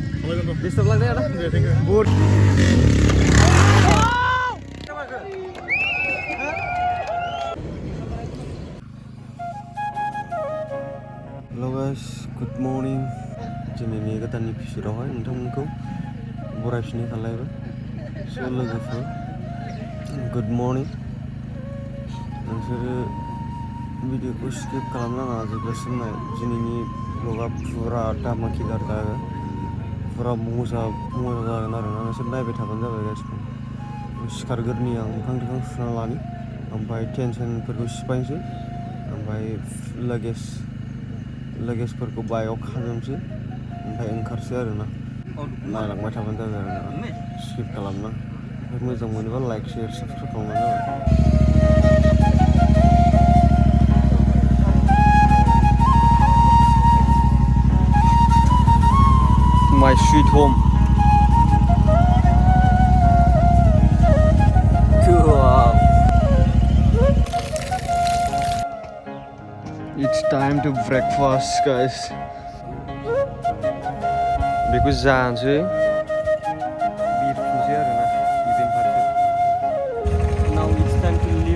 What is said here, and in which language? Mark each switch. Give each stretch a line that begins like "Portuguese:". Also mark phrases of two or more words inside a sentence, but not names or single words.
Punjabi: Disturb lagde ada? Good.
English: Hello guys, good morning.
Bodo: Jenini goदान episode-आवहाय नोंथांमोनखौ बरायफिननाय खालायबाय।
English: So लोगोफोर, good morning.
Bodo: नोंसोरो भिडिअखौ स्किप खालामनाङा जोबजासिम नाय। दिनैनि ब्लगा फुरा धामाकेदार जागोन। फुरा मजा जागोन आरोना नोंसोर नायबाय थाबानो जाबाय गासिबो। सिखारग्रोनि आं मोखां सुना लानि, ओमफ्राय टेनसनफोरखौ सिफायनोसै, ओमफ्राय लगेजफोरखौ बाइकआव खाजोबनोसै, ओमफ्राय ओंखारसै आरोना। नायलांबाय थाबानो जाबाय आरोना, स्किप खालामनाङा। ओमफ्राय मोजां मोनोबा
English: like share subscribe
Bodo: खालामबानो जाबाय।
English: My sweet home. Wow. It's time to breakfast, guys.
Bodo: Because जानोसै बिरफुनसै आरोना इभेन्ट फारसे।
English: Now it's time to leave.